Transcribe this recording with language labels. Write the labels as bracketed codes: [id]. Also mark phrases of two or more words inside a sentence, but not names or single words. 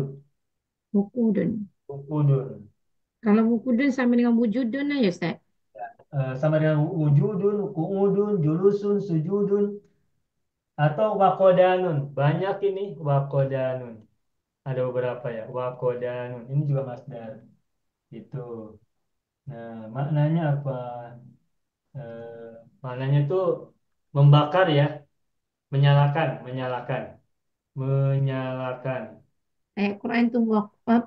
[id] Wukudun. Wukudun. Kalau wukudun sama dengan wujudun ya Ustaz. Sama dengan [ar] وجود قعود جلوس سجود, [id] atau wakodanun. Banyak ini wakodanun. Ada beberapa ya, wakodanun. Ini juga masdar. Itu. Nah, maknanya apa? Maknanya itu membakar ya, menyalakan, menyalakan, menyalakan. Ayat Quran itu apa?